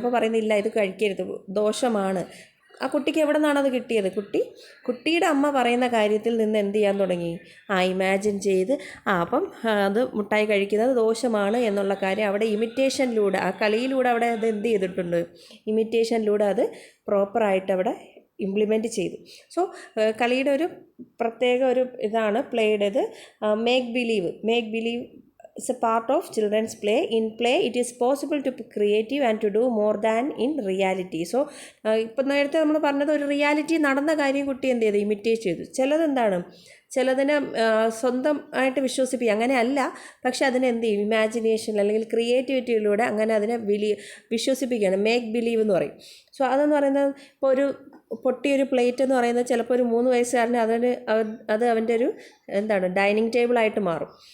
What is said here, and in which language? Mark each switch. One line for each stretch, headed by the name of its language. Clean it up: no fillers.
Malayalam: അപ്പോൾ പറയുന്നില്ല, ഇത് കഴിക്കരുത്, ദോഷമാണ്. ആ കുട്ടിക്ക് എവിടെ നിന്നാണ് അത് കിട്ടിയത്, കുട്ടിയുടെ അമ്മ പറയുന്ന കാര്യത്തിൽ നിന്ന് എന്ത് ചെയ്യാൻ തുടങ്ങി, ഇമാജിൻ ചെയ്ത് അപ്പം അത് മുട്ടായി കഴിക്കുന്നത് ദോഷമാണ് എന്നുള്ള കാര്യം അവിടെ ഇമിറ്റേഷനിലൂടെ, ആ കളിയിലൂടെ അവിടെ അത് എന്ത് ചെയ്തിട്ടുണ്ട്, ഇമിറ്റേഷനിലൂടെ അത് പ്രോപ്പറായിട്ട് അവിടെ ഇംപ്ലിമെൻറ്റ് ചെയ്തു. സോ കളിയുടെ ഒരു പ്രത്യേക ഒരു ഇതാണ് പ്ലേയുടേത്,
English: Make believe is a part of children's play. In play, it is possible to be creative and to do more than in reality.
Malayalam: So, ഇപ്പം നേരത്തെ നമ്മൾ പറഞ്ഞത് ഒരു റിയാലിറ്റി നടന്ന കാര്യം കുട്ടി എന്ത് ചെയ്തു, ഇമിറ്റേറ്റ് ചെയ്തു. ചിലതിനെ സ്വന്തമായിട്ട് വിശ്വസിപ്പിക്കുക, അങ്ങനെയല്ല, പക്ഷെ അതിനെ എന്ത് ചെയ്യും, ഇമാജിനേഷൻ അല്ലെങ്കിൽ ക്രിയേറ്റിവിറ്റിയിലൂടെ അങ്ങനെ അതിനെ വിശ്വസിപ്പിക്കുകയാണ്, മേക്ക് ബിലീവ് എന്ന് പറയും. സോ അതെന്ന് പറയുന്നത് ഇപ്പോൾ ഒരു പൊട്ടിയൊരു പ്ലേറ്റ് എന്ന് പറയുന്നത് ചിലപ്പോൾ ഒരു 3 വയസ്സുകാരന് അത് അവൻ്റെ ഒരു ഡൈനിങ് ടേബിളായിട്ട് മാറും.